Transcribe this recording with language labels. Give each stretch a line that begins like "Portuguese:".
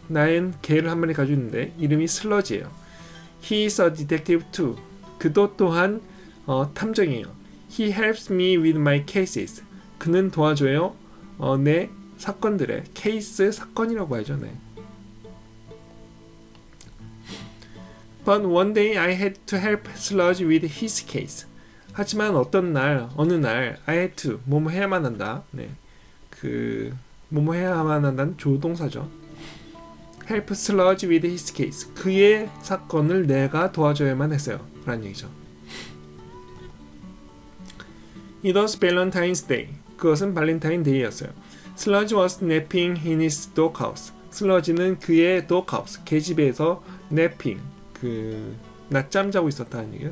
Korean: 나는 개를 한 마리 가지고 있는데 이름이 슬러지예요.
English: He is a detective too.
Korean: 그도 또한 탐정이에요.
English: He helps me with my cases.
Korean: 그는 도와줘요. 내 사건들의 케이스 사건이라고 하죠. 네.
English: But one day I had to help Sludge with his case.
Korean: 하지만 어느 날
English: I had to
Korean: 뭐뭐 해야만 한다. 네. 뭐뭐 해야만 한다는 조동사죠.
English: Help Sludge with his case.
Korean: 그의 사건을 내가 도와줘야만 했어요. 라는 얘기죠.
English: It was Valentine's Day.
Korean: 그것은 발렌타인데이였어요.
English: Sludge was napping in his doghouse.
Korean: 슬러지는 그의 doghouse, 개집에서 napping, 낮잠 자고 있었다는 얘기예요.